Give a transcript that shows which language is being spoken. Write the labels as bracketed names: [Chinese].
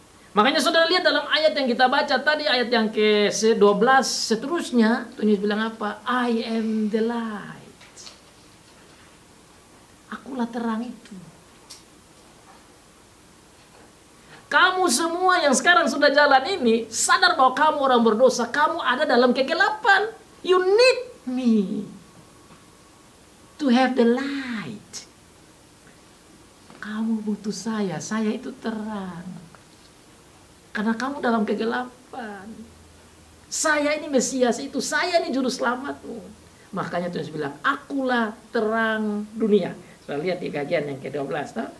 [Indonesian] Makanya saudara lihat dalam ayat yang kita baca tadi, ayat yang ke-12 seterusnya, Tuhan Yesus bilang apa? [English] I am the light. [Indonesian] Akulah terang itu. Kamu semua yang sekarang sudah jalan ini, sadar bahwa kamu orang berdosa, kamu ada dalam kegelapan. [English] You need me to have the light. [Indonesian] Kamu butuh saya itu terang. Karena kamu dalam kegelapan. Saya ini Mesias itu, saya ini juru selamatmu. Makanya Tuhan bilang, akulah terang dunia. Kita lihat di bagian yang ke-12.